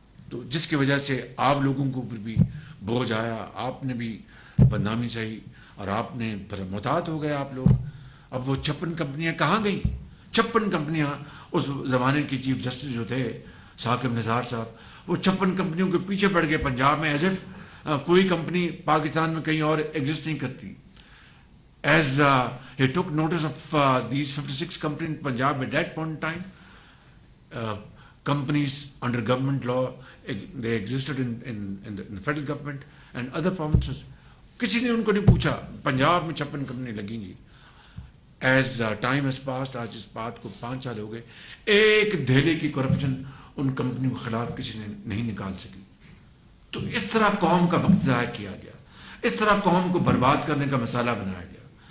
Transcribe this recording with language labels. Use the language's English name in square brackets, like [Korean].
[Urdu] تو جس کی وجہ سے آپ لوگوں کو پھر بھی بوجھ آیا، آپ نے بھی بدنامی سہی اور آپ نے پھر محتاط ہو گئے آپ لوگ. اب وہ 56 کمپنیاں کہاں گئیں؟ 56 کمپنیاں اس زمانے کے چیف جسٹس جو تھے ثاقب نثار صاحب، وہ 56 کمپنیوں کے پیچھے پڑ گئے پنجاب میں، [English] as if [Urdu] کوئی کمپنی پاکستان میں کہیں اور ایگزسٹ نہیں کرتی. [English] As he took notice of these 56 companies in Punjab at that point in time, companies under government law, they existed in the federal government and other provinces. [Urdu] کسی نے ان کو نہیں پوچھا. پنجاب میں 56 کمپنی لگیں گی. [English] As time has passed, [Urdu] آج اس بات کو 5 سال ہو گئے، ایک دھیلے کی کرپشن ان کمپنیوں کے خلاف کسی نے نہیں نکال سکی. تو اس طرح قوم کا وقت ضائع کیا گیا, اس طرح قوم کو برباد کرنے کا مسئلہ بنایا گیا.